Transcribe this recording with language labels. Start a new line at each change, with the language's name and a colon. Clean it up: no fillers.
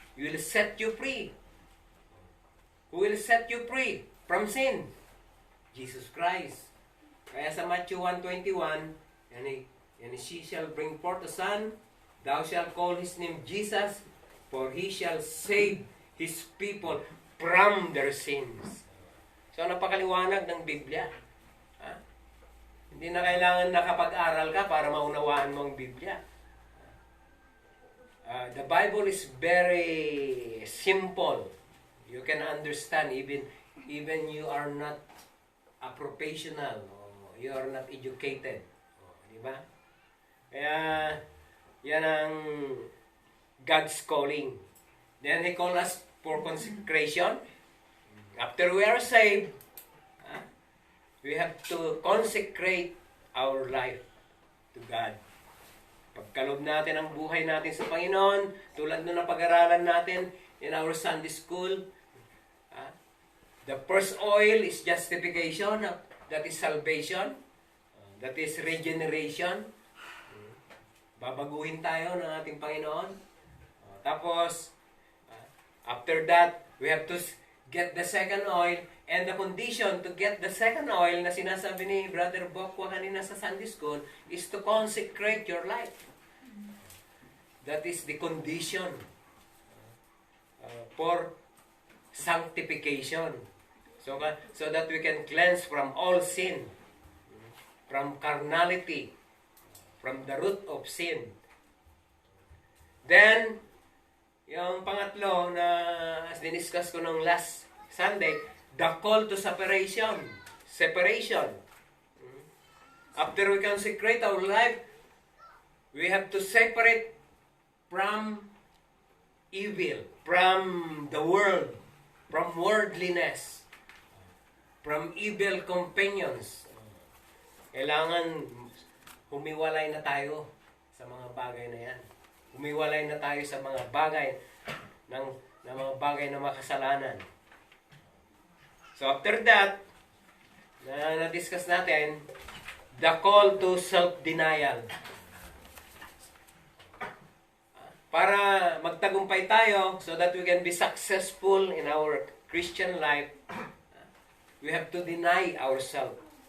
English: Will set you free. Who will set you free from sin? Jesus Christ.
Filipino: Kaya sa
English: Matthew 1:21, and she shall bring forth a son, thou shalt call his name Jesus, for he shall save his people from their sins.
Filipino: So, napakaliwanag ng Biblia. Ha? Hindi na kailangan nakapag-aral ka para maunawaan mo ang Biblia.
English: The Bible is very simple. You can understand even you are not a professional, or you are not educated.
Filipino: Di ba? Kaya, yan ang
English: God's calling. Then He called us for consecration. After we are saved, we have to consecrate our life to God.
Filipino: Pagkalob natin ang buhay natin sa Panginoon, tulad nung napag-aralan natin
English: in our Sunday school, the first oil is justification, that is salvation, that is regeneration.
Filipino: Babaguhin tayo ng ating Panginoon. Tapos,
English: after that, we have to get the second oil, and the condition to get the second oil
Filipino: na sinasabi ni Brother Bokwa kanina sa
English: Sunday School is to consecrate your life. That is the condition for sanctification. So that we can cleanse from all sin, from carnality, from the root of sin. Then,
Filipino: yung pangatlo na
English: as
Filipino: diniscuss ko nung
English: last Sunday, the call to separation. Separation. After we consecrate our life, we have to separate from evil, from the world, from worldliness, from evil companions.
Filipino: Kailangan humiwalay na tayo sa mga bagay na yan. Humiwalay na tayo sa mga bagay ng mga bagay na makasalanan.
English: So after that,
Filipino: na-discuss natin,
English: the call to self-denial.
Filipino: Para magtagumpay tayo,
English: so that we can be successful in our Christian life, we have to deny ourselves.